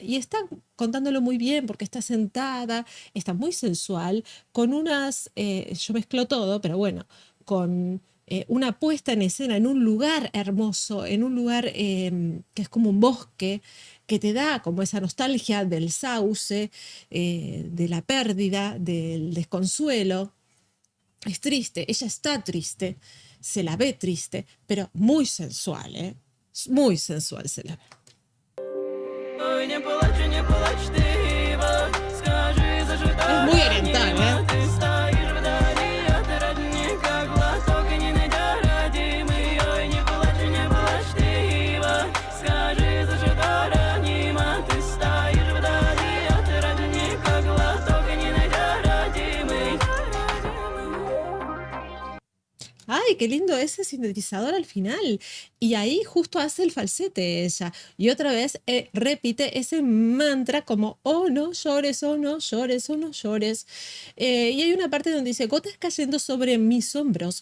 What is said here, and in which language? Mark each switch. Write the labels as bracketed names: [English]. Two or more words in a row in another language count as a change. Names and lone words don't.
[Spanish] Y está contándolo muy bien porque está sentada, está muy sensual, con unas, yo mezclo todo, pero bueno, con una puesta en escena en un lugar hermoso, en un lugar que es como un bosque, que te da como esa nostalgia del sauce, de la pérdida, del desconsuelo. Es triste, ella está triste, se la ve triste, pero muy sensual, ¿eh? Muy sensual se la ve. [Russian] Ой, не плачь, не плачь, ты, Ива, скажи, зажигай. [Spanish] Es muy oriental, ¿eh? [Russian] Ты стоишь вдали от родника, глоток не найдя родимый. Ой, не плачь, ты, Ива, скажи, зажигай, роднима. Ты стоишь вдали от родника, глоток не найдя родимый. [Spanish] ¡Ay, qué lindo ese sintetizador al final! Y ahí justo hace el falsete ella. Y otra vez repite ese mantra como, oh, no llores, oh, no llores, oh, no llores. Y hay una parte donde dice, gotas cayendo sobre mis hombros.